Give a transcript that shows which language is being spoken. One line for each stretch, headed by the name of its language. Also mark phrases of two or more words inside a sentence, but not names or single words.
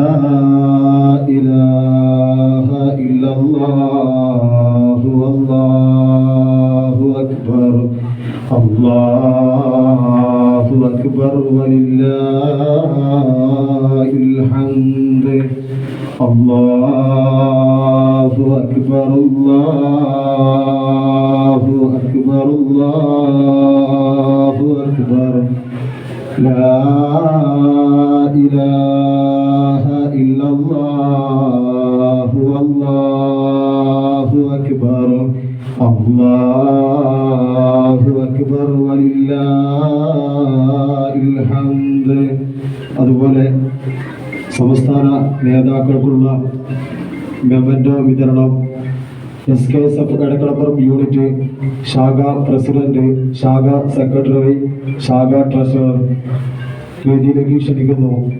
Arabic: إله إلا الله الله أكبر الله أكبر ولله الحمد. الله أكبر الله أكبر. أكبر الله أكبر لا إله إلا الله والله أكبر الله أكبر ولله الحمد.
Malayalam: അതുപോലെ സംസ്ഥാന നേതാക്കൾക്കുള്ള മെമന്റോ വിതരണം SKSF എടക്കളപ്പുറം യൂണിറ്റ് ശാഖാ പ്രസിഡന്റ്, ശാഖാ സെക്രട്ടറി, ശാഖാ ട്രഷറർ വേദിയിലേക്ക് ക്ഷണിക്കുന്നു.